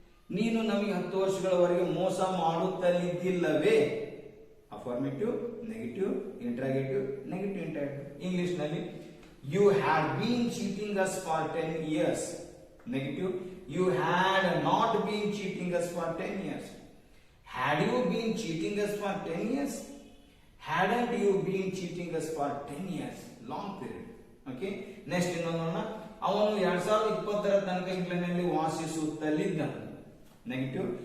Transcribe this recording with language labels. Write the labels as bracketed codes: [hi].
[kn] ನೀನು ನಮಗೆ 10 ವರ್ಷಗಳವರೆಗೆ ಮೋಸ ಮಾಡುತ್ತಲಿದ್ದಿಲ್ಲವೇ. [en] Affirmative, negative, interrogative, negative interrogative. [kn] English ನಲ್ಲಿ [en] You had been cheating us for 10 years. Negative, you had not been cheating us for 10 years. Had you been cheating us for 10 years? Hadn't you been cheating us for 10 years? Long period. Okay. [kn] Next ಇನ್ನೊಂದು, ಅವನು 2020 ತನಕ ಇಂಗ್ಲೆಂಡ್ನಲ್ಲಿ ವಾಸಿಸುತ್ತಲಿದ್ದನು. Negative.